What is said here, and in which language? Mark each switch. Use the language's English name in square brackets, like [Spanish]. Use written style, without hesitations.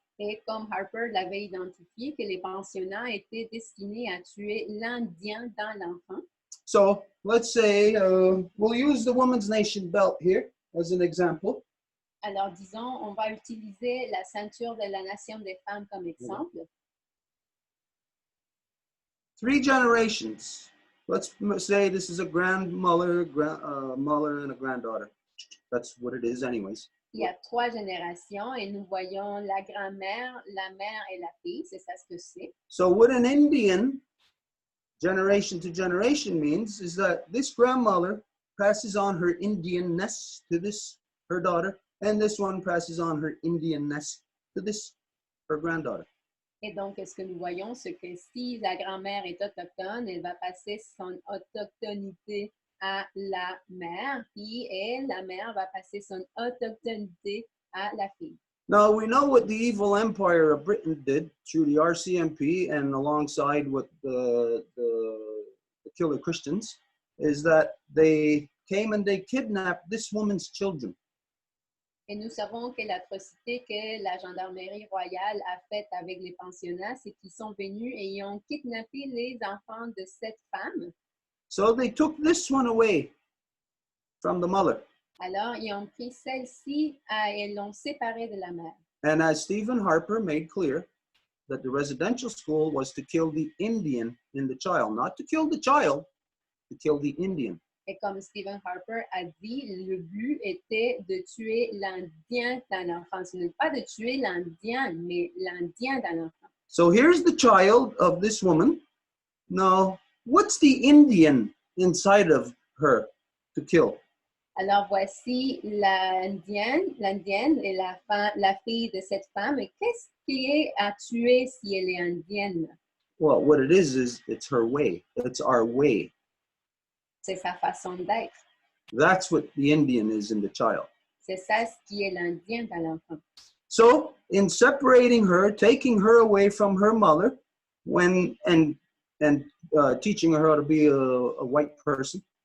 [French] Et comme Harper l'avait identifié, que les pensionnats étaient destinés à tuer l'Indien dans l'enfant. [English] So let's say we'll use the Women's Nation belt here as an example. [French] Alors, disons, on va utiliser la ceinture de la Nation des femmes comme exemple. [English] 3 generations. Let's say this is a grandmother, mother, and a granddaughter. That's what it is anyways. [French] Il y a 3 générations et nous voyons la grand-mère, la mère et la fille. C'est ça ce que c'est. [English] So what an Indian generation to generation means is that this grandmother passes on her Indianness to this, her daughter, and this one passes on her Indianness to this, her granddaughter. [French] Et donc, ce que nous voyons, c'est que si la grand-mère est autochtone, elle va passer son autochtonité à la mère, puis la mère va passer son autochtonité à la fille. [English] Now, we know what the evil empire of Britain did through the RCMP and alongside with the killer Christians, is that they came and they kidnapped this woman's children. [French] Et nous savons que l'atrocité que la gendarmerie royale a faite avec les pensionnats, c'est qu'ils sont venus et ils ont kidnappé les enfants de cette femme. [English] So they took this one away from the mother. [French] Alors, ils ont pris celle-ci et l'ont séparée de la mère. [English] And as Stephen Harper made clear, that the residential school was to kill the Indian in the child, not to kill the child, to kill the Indian. [French] Et comme Stephen Harper a dit, le but était de tuer l'Indien dans l'enfant. Ce n'est pas de tuer l'Indien, mais l'Indien dans l'enfant. [English] So here's the child of this woman. Now, what's the Indian inside of her to kill? [French] Alors voici l'Indienne et la fille de cette femme. Et qu'est-ce qui est à tuer si elle est indienne? [English] Well, what it is it's her way. It's our way. [French] C'est sa façon d'être. [English] That's what the Indian is in the child. [French] C'est ça ce qui est l'Indien dans l'enfant. [English] So, in separating her, taking her away from her mother, and teaching her how to be a white person,